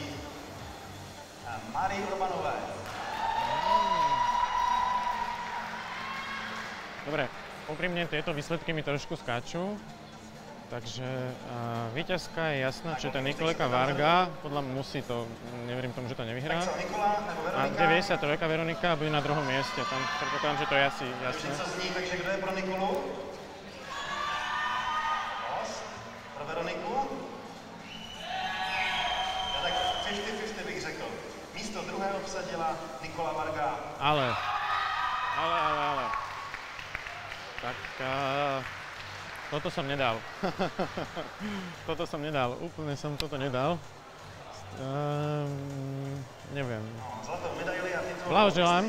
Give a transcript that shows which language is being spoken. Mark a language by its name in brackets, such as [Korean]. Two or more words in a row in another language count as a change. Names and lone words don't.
[Slovak] Dobre, úprimne tieto výsledky mi trošku skáču. Takže víťazka je jasná, čiže ten Nikoleka Varga, podľa mňa musí to, neverím tomu, že to nevyhrá. A 93 Veronika bude na druhom mieste, tam predpokladám, že to je asi jasné. [Czech] Takže kdo je pro Nikolu? Pro Veroniku? Ja tak 50-50 bych řekl. Místo druhého obsadila Nikola Varga. [Slovak] Ale. Tak toto som nedal. Úplne som toto nedal. Neviem. [Czech] Zlatou medaili a titul [Slovak] blahoželám.